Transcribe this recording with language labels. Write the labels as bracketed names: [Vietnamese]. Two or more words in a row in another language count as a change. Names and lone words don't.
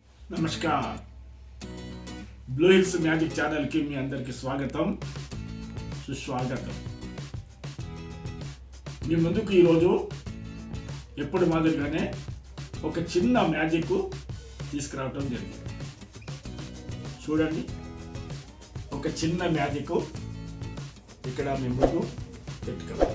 [Telugu] నమస్కార బ్లూహిల్స్ మ్యాజిక్ ఛానల్ కీ మీ అందరికీ స్వాగతం సుస్వాగతం మీ ముందుకు ఈ రోజు ఎప్పుడు మాదిరిగానే ఒక చిన్న మ్యాజిక్ తీసుకురావడం జరిగింది. చూడండి, ఒక చిన్న మ్యాజిక్ ఇక్కడ మీ ముందు పెట్టుకోవాలి.